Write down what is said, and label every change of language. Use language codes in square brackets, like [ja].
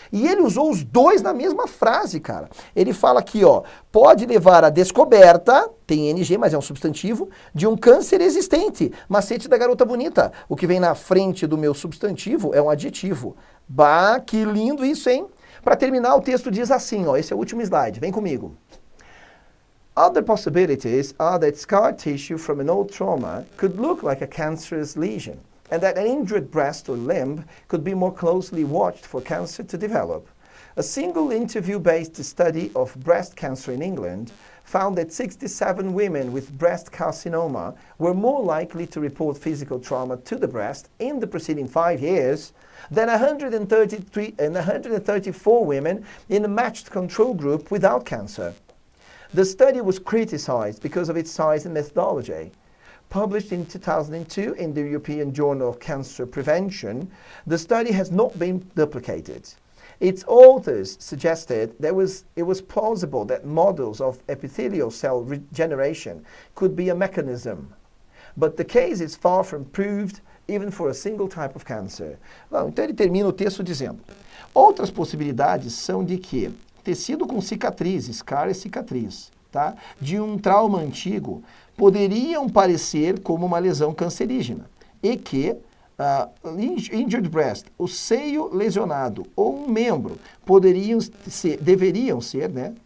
[pt] E ele usou os dois na mesma frase, cara. Ele fala aqui, ó, pode levar à descoberta, tem ing, mas é um substantivo, de um câncer existente. Macete da garota bonita. O que vem na frente do meu substantivo é um adjetivo. Bah, que lindo isso, hein? Para terminar, o texto diz assim, ó, esse é o último slide, vem comigo. [en] Other possibilities are that scar tissue from an old trauma could look like a cancerous lesion, and that an injured breast or limb could be more closely watched for cancer to develop. A single interview-based study of breast cancer in England found that 67 women with breast carcinoma were more likely to report physical trauma to the breast in the preceding 5 years than 134 women in a matched control group without cancer. The study was criticized because of its size and methodology. Published in 2002 in the European Journal of Cancer Prevention, the study has not been duplicated. Its authors suggested it was plausible that models of epithelial cell regeneration could be a mechanism. But the case is far from proved even for a single type of cancer. [pt] Bom, então ele termina o texto dizendo, outras possibilidades são de que tecido com cicatriz, scar é cicatriz, tá? De um trauma antigo, poderiam parecer como uma lesão cancerígena. E que [en] injured breast, [pt] o seio lesionado ou um membro, deveriam ser, né?